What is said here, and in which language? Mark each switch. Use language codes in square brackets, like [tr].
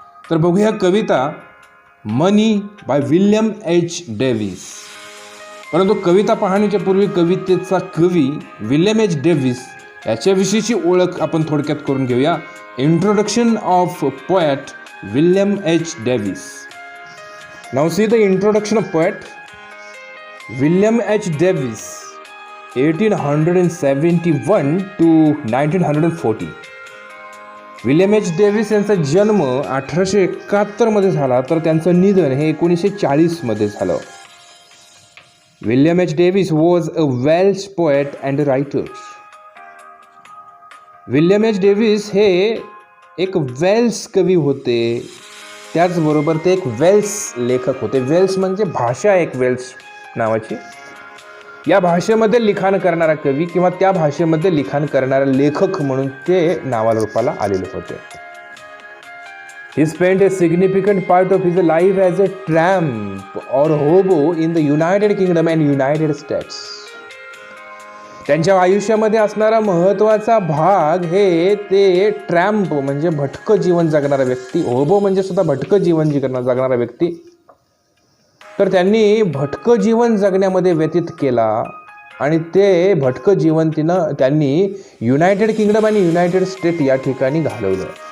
[mr] तर बघूया कविता money by William H Davis. परंतु कविता पाहण्याच्या पूर्वी कवितेचा कवी विल्यम एच डेव्हिस याच्याविषयीची ओळख आपण थोडक्यात करून घेऊया। [en] Introduction of poet William H. Davis. Now see the introduction of poet William H. Davis, 1871 to 1940. [mr] William H Davis यांचा जन्म 1871 मध्ये झाला तर त्यांचं निधन हे 1940 मध्ये झालं। [en] William H Davis was a Welsh poet and writer. [mr] William H Davis हे एक वेल्स कवी होते, त्याचबरोबर ते एक वेल्स लेखक होते। वेल्स म्हणजे भाषा एक वेल्स नावाची, या भाषेमध्ये लिखाण करणारा कवी किंवा त्या भाषेमध्ये लिखाण करणारा लेखक म्हणून ते नावारूपाला आलेले होते। [en] He spent a significant part of his life as a tramp or hobo in the United Kingdom and United States. [mr] त्यांच्या आयुष्यामध्ये असणारा महत्त्वाचा भाग हे ते ट्रॅम्प म्हणजे भटकं जीवन जगणारा व्यक्ती, होबो म्हणजे सुद्धा भटकं जीवन जगणारा व्यक्ती, तर त्यांनी भटकं जीवन जगण्यामध्ये व्यतीत केला आणि ते भटकं जीवन त्यांनी युनायटेड किंगडम आणि युनायटेड स्टेट या ठिकाणी घालवलं।